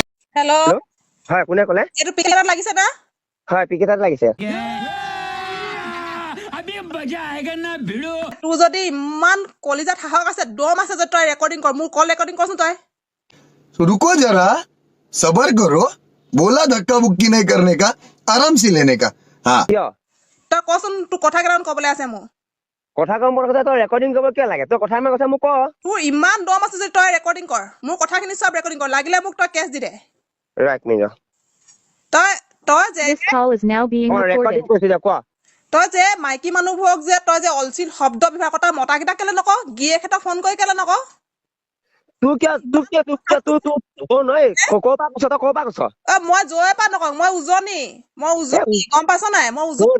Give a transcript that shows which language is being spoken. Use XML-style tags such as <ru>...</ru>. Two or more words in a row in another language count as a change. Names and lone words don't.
<as>হেল্ল' হেল্ল' হয় কোনে ক'লে? এইটো পিকেটাত লাগিছে না? হয় পিকেটাত লাগিছে। তোৰ যদি ইমান কলিজাত সাহস আছে, দম আছে যে তই ৰেকৰ্ডিং কৰ, মোৰ কল ৰেকৰ্ডিং কৰচোন তই।</as> <hi>तो रुको जरा सबर करो बोला धक्का मुक्की नहीं करने का आराम से लेने का हाँ</hi> <as>কিয় তই কচোন তোৰ কথা কেইটামান ক'বলৈ আছে মোৰ। কথা কম বৰ কথা তই ৰেকৰ্ডিং কৰিব কিয় লাগে? তই কথা ইমান কথা মোক ক। তোৰ ইমান দম আছে যে তই ৰেকৰ্ডিং কৰ, মোৰ কথাখিনি চব ৰেকৰ্ডিং কৰ, লাগিলে মোক তই কেছ দি দে।</as> <en>right minute</en> <as>তই তই যে</as> <en>This call is now being</en> <as>ৰেকৰ্ডিং</as> <en>recorded.</en> <as>কৰিছো দে কোৱা। তই যে মাইকী মানুহবোৰক যে তই যে অলচিল শব্দ ব্যৱহাৰ কৰা মতাকেইটাক কেলে নক? গিৰিয়েকহঁতক ফোন কৰি কেলে নক? তোৰ নহয় ক'ৰ পৰা কৈছ? তই ক'ৰ পৰা কৈছ? মই জয়ৰ পৰা নকওঁ, মই উজনি গম পাইছ নাই? মই উজনি</as>